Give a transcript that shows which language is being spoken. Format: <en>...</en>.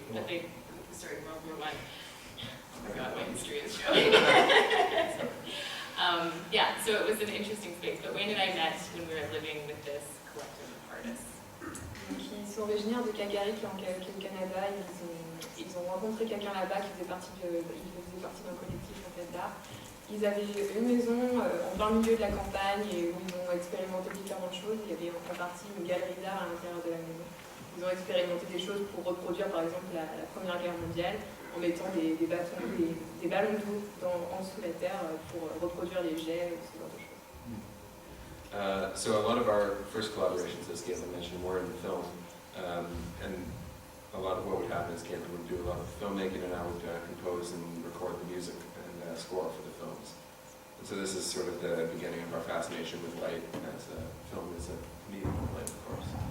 <en>But World War I. Oh my God, my history is showing. Yeah, so it was an interesting space. But Wayne and I met when we were living with this collective of artists.</en> <fr>Donc, ils sont originaires de Calgary, qui est au Canada. Ils ont rencontré quelqu'un là-bas qui faisait partie d'un collectif en fait, d'art. Ils avaient une maison en plein milieu de la campagne et où ils ont expérimenté différentes choses. Il y avait en partie une galerie d'art à l'intérieur de la maison. Ils ont expérimenté des choses pour reproduire par exemple la Première Guerre mondiale en mettant des ballons d'eau en dessous de la terre pour reproduire les jets, ce genre de choses.</fr> <en>So a lot of our first collaborations, as Caitlin mentioned, were in film. And a lot of what would happen is Caitlin would do a lot of filmmaking and I would compose and record the music and score for the films. And so this is sort of the beginning of our fascination with light, as film is a medium of light, of course.</en>